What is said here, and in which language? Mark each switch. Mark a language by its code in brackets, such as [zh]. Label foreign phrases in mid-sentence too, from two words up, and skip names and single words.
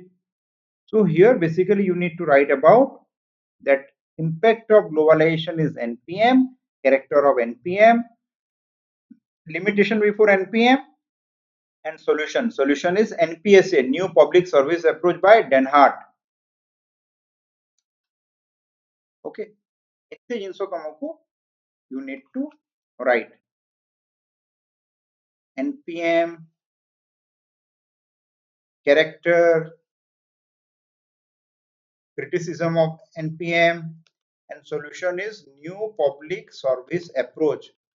[en] So here basically you need to write about that impact of globalization is NPM, character of NPM, limitation before NPM, and solution. Solution is NPSA, new public service approach by Den Hart. Okay, [or] ଏତେ ଜିନିଷ ତମକୁ [en] you need to write. NPM, character, criticism of NPM, and solution is new public service approach.